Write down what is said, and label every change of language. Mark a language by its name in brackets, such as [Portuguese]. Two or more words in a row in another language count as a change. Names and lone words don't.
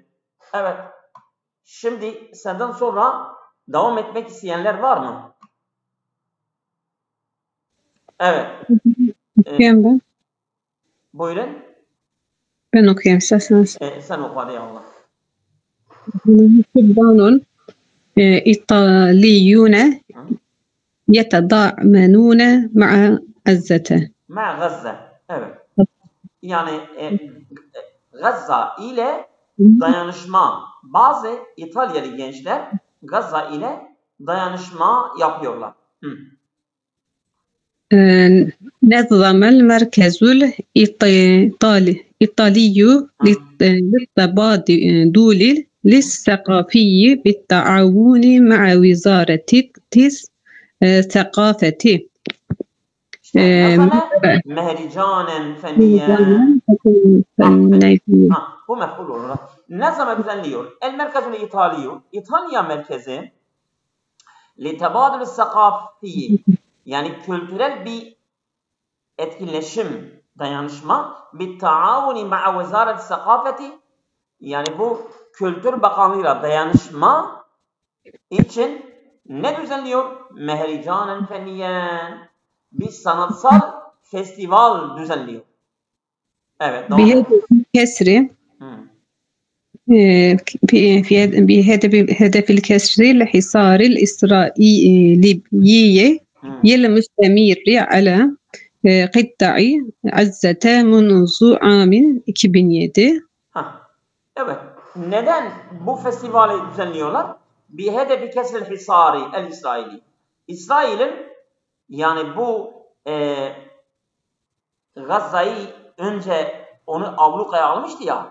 [Turkish] Evet. Şimdi senden sonra devam etmek isteyenler var mı? Evet. Okuyayım ben. Buyurun. Ben okuyayım isterseniz. Sen oku hadi Allah. [Arabic] شبان إيطاليون يتضامنون مع عزته. [Turkish] Ma Gazze. Evet. Yani Gazze ile dayanışma. Bazı İtalyalı gençler Gazze ile dayanışma yapıyorlar. [Arabic] نظم المركز الإيطالي للتبادل الثقافي بالتعاون مع وزارة الثقافة نظم مهرجانا فنيا. [Turkish] Bu mef'ul olarak. Nazama düzenliyor. [Arabic] المركز الإيطالي. [Turkish] İtalya merkezi [Arabic] للتبادل الثقافي [Turkish] yani kültürel bir etkileşim, dayanışma bir [Arabic] التعاون مع وزارة الثقافة [Turkish] yani bu Kültür Bakanlığı'yla dayanışma için ne düzenliyor? [Arabic] مهرجانا فنيا [Turkish] bir sanatsal festival düzenliyor. Evet. [Arabic] بهدف الكسر الحصار الإسرائيلي المستمر على قطاع غزة منذ عام 2007. [Turkish] Evet. Neden bu festivali düzenliyorlar? Bir hedefi [Arabic] كسر الحصار الإسرائيلي. [Turkish] İsrail'in yani bu Gazze'yi önce onu ablukaya almıştı ya.